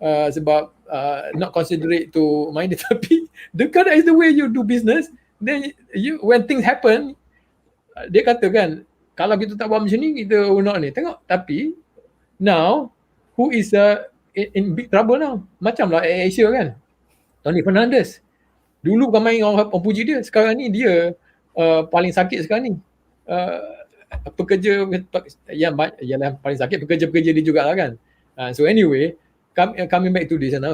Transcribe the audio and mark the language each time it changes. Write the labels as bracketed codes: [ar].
[ms] Sebab [en] not considerate to Maidin. [ms] Tapi [en] that is the way you do business. Then when things happen, [ms] dia kata kan, kalau kita tak buat macam ni, kita not ni. Tengok, tapi [en] now who is in big trouble now? [ms] Macam lah Asia kan, Tony Fernandez. Dulu bukan main orang puji dia, sekarang ni dia paling sakit sekarang ni. Pekerja yang paling sakit, pekerja-pekerja dia jugalah kan. [en] So anyway, coming back to this now.